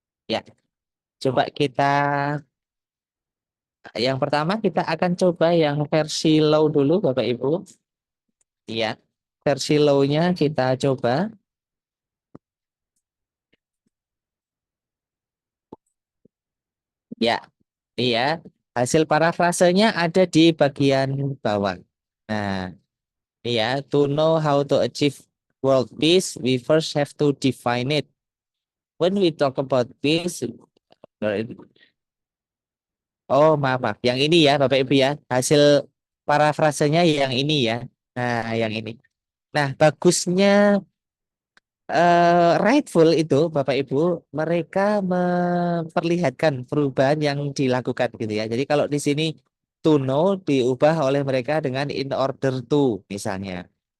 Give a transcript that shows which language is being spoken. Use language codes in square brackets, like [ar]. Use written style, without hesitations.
[id] Ya, coba kita yang pertama kita akan coba yang versi low dulu Bapak Ibu. Iya, versi low-nya kita coba. Ya, iya. Hasil parafrasenya ada di bagian bawah. [en] Nah, iya, to know how to achieve world peace, we first have to define it. When we talk about peace, [id] oh maaf, maaf. Yang ini ya Bapak Ibu ya, hasil parafrasenya yang ini ya. Nah, yang ini. Nah, bagusnya rightful itu Bapak Ibu, mereka memperlihatkan perubahan yang dilakukan gitu ya. Jadi kalau di sini [en] to know [id] diubah oleh mereka dengan [en] in order to [id] misalnya.